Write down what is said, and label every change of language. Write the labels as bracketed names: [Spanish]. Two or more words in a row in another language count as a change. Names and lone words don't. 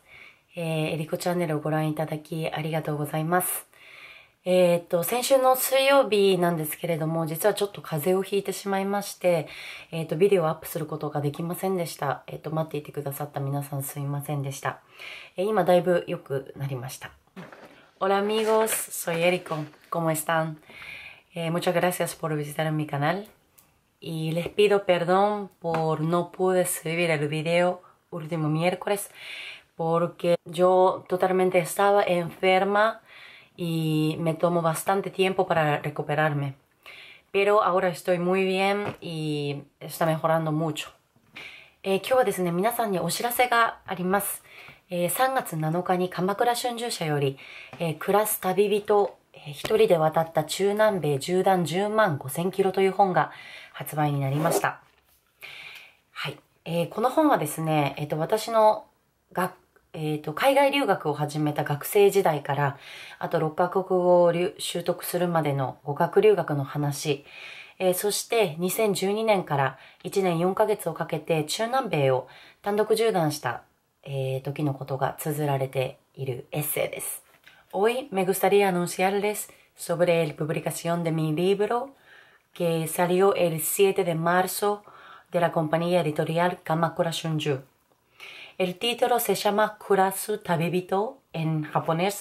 [Japanese] えりこチャンネルをご覧いただきありがとうございます。先週の水曜日なんですけれども、実はちょっと風邪をひいてしまいまして、ビデオをアップすることができませんでした。待っていてくださった皆さんすみませんでした。今だいぶ良くなりました。 [Spanish] Hola amigos, soy Erico. ¿Cómo están? Muchas gracias por visitar mi canal. Y les pido perdón por no pude subir el video último miércoles porque yo totalmente estaba enferma y me tomó bastante tiempo para recuperarme. Pero ahora estoy muy bien y está mejorando mucho. [Japanese] 今日はですね、皆さんにお知らせがあります。3月7日に鎌倉春秋社より、暮らす旅人、一人で渡った中南米縦断10万5000キロという本が発売になりました。はい。この本はですね、私の海外留学を始めた学生時代から、あと6カ国語を習得するまでの語学留学の話、そして2012年から1年4ヶ月をかけて中南米を単独縦断した、時のことが綴られているエッセイです。 [Spanish] Hoy me gustaría anunciarles sobre la publicación de mi libro que salió el 7 de marzo de la compañía editorial Kamakura Shunju. El título se llama Kurasu Tabibito en japonés.